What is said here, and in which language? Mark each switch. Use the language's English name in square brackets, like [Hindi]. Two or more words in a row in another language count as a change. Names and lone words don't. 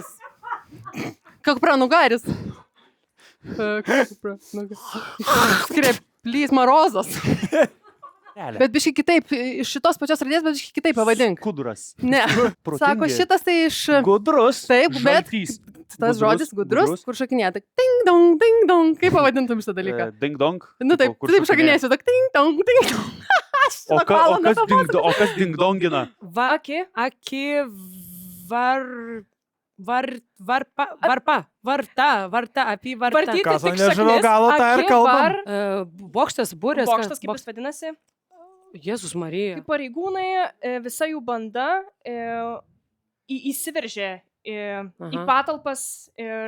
[Lithuanian] Kakpranugaris. Skreplys Marozas. Bet biškai kitaip, iš šitos pačios raidės, bet biškai kitaip pavadink. Skuduras. Ne. Sako, šitas tai iš... Gudrus. Taip, bet Žaltys. tas žodis gudrus, kur šakinėja. Tak ding dong, ding dong. Kaip pavadintum šitą dalyką? Ding dong. Nu taip, taip šakinėsiu. Tak ding dong, ding dong. O kas ding dongina? Aki, varpa, apyvarta. Vartyti Kas, tik nežinau, šaknis. galo tą ir kalbam. Bokštas, burės. Bokštas, kaip jis vadinasi. Jėzus Marija. Kaip pareigūnai, visa jų banda įsiveržė į patalpas ir...